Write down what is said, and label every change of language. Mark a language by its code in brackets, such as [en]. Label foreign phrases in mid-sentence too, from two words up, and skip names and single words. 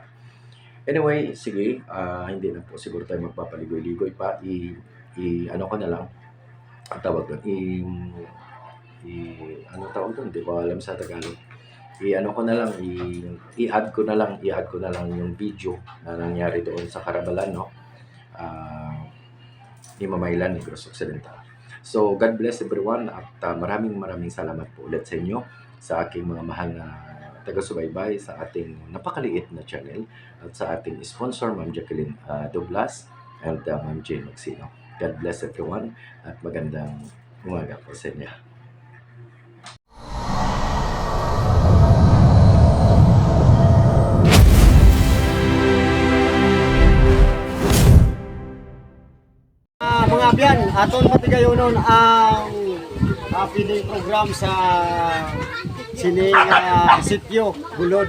[tl] Anyway, sige, hindi na po siguro tayo magpapaligoy-ligoy pa. Ano ko na lang, ang tawag doon, ano tawag doon, di ko alam sa Tagalog. I-add ko na lang yung video na nangyari doon sa Carabalan, no, ni Mamaylan, Negros Occidental. So, [en] God bless everyone [tl] at maraming salamat po ulit sa inyo, sa aking mga mahal na taga-subaybay sa ating napakaliit na channel at sa ating sponsor, Ma'am Jacqueline Douglas and Ma'am Jane Magsino. [en] God bless everyone [tl] at magandang umaga po sa inyo. [hil] Mga biyan, aton patigayonon ang feeding program sa sining sitio Bulod.